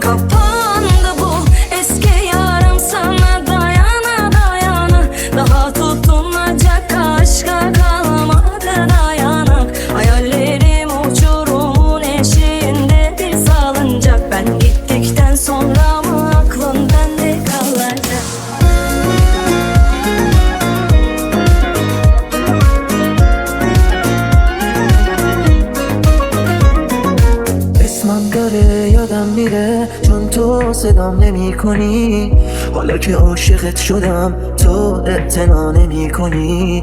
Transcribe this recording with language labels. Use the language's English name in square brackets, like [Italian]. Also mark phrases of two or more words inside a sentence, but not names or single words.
[Turkish] Kapandı bu eski yaram, sana dayana dayana. Daha tutunacak aşka kalmadı dayanak. Hayallerim uçurumun eşiğinde bir salıncak. Ben gittikten sonra mı aklım bende kalacak? [Persian] اسمم داره یادم میره چون تو صدام نمی کنی. حالا که عاشقت شدم تو اعتنا نمی کنی.